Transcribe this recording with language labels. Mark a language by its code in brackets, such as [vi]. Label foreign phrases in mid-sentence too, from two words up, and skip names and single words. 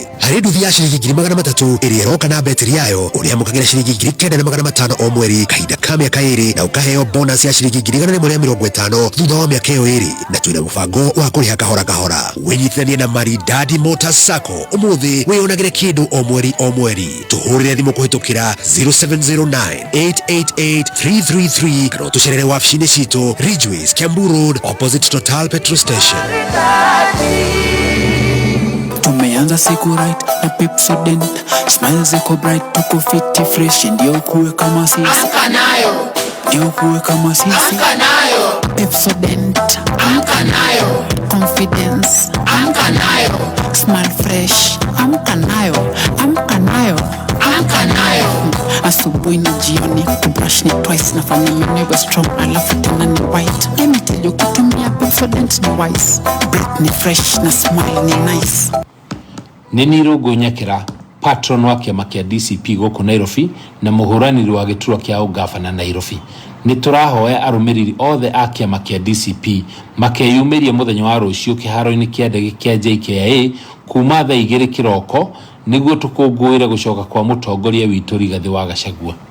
[ki] Harĩ nduthi ya ciringi 300,000 ĩrĩa ĩroka na betiri yayo, ũrĩamũkagĩra ciringi 9,500 o mweri kahinda ka mĩaka 2, na ũkaheo bonus ya ciringi 150 thutha wa mĩaka ĩyo 2, na twĩna mũbango wa kũrĩha kahora kahora. Wĩnyitithanie na Maridadi Motors Sacco umuthi wĩyonagĩre kĩndũ o mweri. Tũhũrĩre thimũ kũhĩtũkĩra 0709888333 kana ũtũcerere wabici-inĩ citũ Ridgeways, Kiambu Road, opposite Total Petrol Station. [sw] Tumeanza siku right na Pepsodent, smile ziko bright, tuko fiti fresh, ndio kuwe kama sisi. Amka nayo. Ndio kuwe kama sisi. Amka nayo. Pepsodent. Amka nayo. Confidence. Amka nayo. [en] Smile fresh. [sw] Amka nayo. Amka nayo. Amka nayo. Asubuhi na jioni kubrush ni twice, nafanya meno iwe strong alafu tena ni white. [en] Let me tell you, [sw] kutumia Pepsodent ni wise. Breath ni fresh na smile ni nice. [ki] Nini Rogo Nyakĩra, patron wa kĩama kĩa DCP gũkũ Nairobi na mũhũranĩri wa gĩturwa kĩa ũgavana Nairobi. Nĩ tũrahoya arũmĩrĩri othe a kĩama kĩa DCP makeyumĩrie mũthenya wa rũciũ kĩharo-inĩ kĩa ndege kĩa JKIA kuma thaa 2 kĩroko nĩguo tũkũngũĩre gũcoka kwa mũtongoria witũ Rigathĩ wa Gachagua.